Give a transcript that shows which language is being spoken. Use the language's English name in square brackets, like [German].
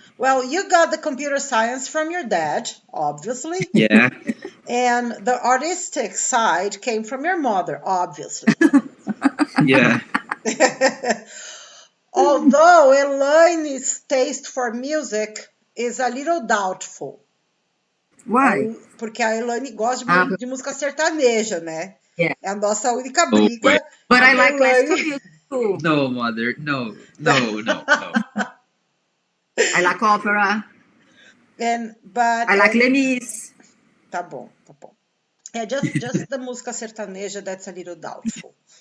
[English] Well, you got the computer science from your dad, obviously. Yeah. And the artistic side came from your mother, obviously. Yeah. Although Elaine's taste for music is a little doubtful. Why? [Portuguese] Porque a Elaine gosta de música sertaneja, né? [English] Yeah. [Portuguese] É a nossa única briga. [English] But I like classical music too. No, mother. No. I like opera. But I like Les Mis. [Portuguese] Tá bom. [English] Yeah, just the música sertaneja, that's a little doubtful.